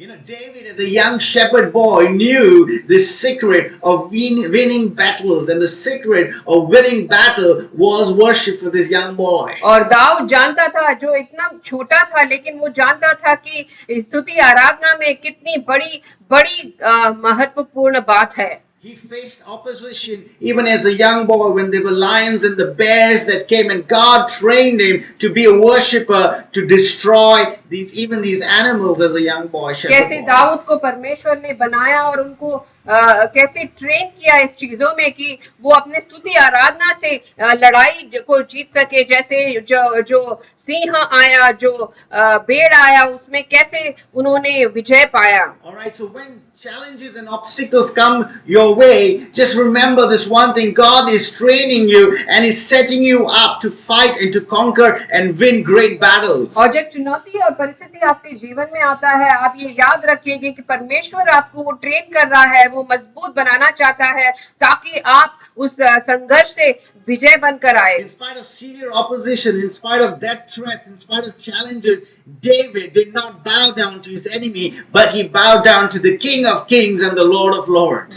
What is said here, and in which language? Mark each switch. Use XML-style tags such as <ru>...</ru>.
<en>You know, David, as a young shepherd boy, knew the secret of winning battles, and the secret of winning battle was worship for this young boy.</en> <hi>और दाऊद जानता था, जो इतना छोटा था, लेकिन वो जानता था कि स्तुति आराधना में कितनी बड़ी बड़ी महत्वपूर्ण बात है।</hi> <en>He faced opposition even as a young boy when there were lions and the bears that came, and God trained him to be a worshipper, to destroy these animals as a young boy.</en> <hi>कैसे दाऊद को परमेश्वर ने बनाया और उनको कैसे train किया इस चीजों में कि वो अपने स्तुति आराधना से लड़ाई को जीत सके। जैसे जो सिंह आया, जो बेड़ आया, उसमें कैसे उन्होंने विजय पाया।</hi> <en>Alright, so when challenges and obstacles come your way, just remember this one thing: God is training you and is setting you up to fight and to conquer and win great battles.</en> <hi>और जब चुनौती और परिस्थिति आपके जीवन में आता है, आप ये याद रखिएगा कि परमेश्वर आपको वो ट्रेन कर रहा है, वो मजबूत बनाना चाहता है, ताकि आप उस संघर्ष से विजय बनकर आए।</hi> <en>In spite of severe opposition, in spite of death threats, in spite of challenges, David did not bow down to his enemy, but he bowed down to the King of Kings and the Lord of Lords.</en>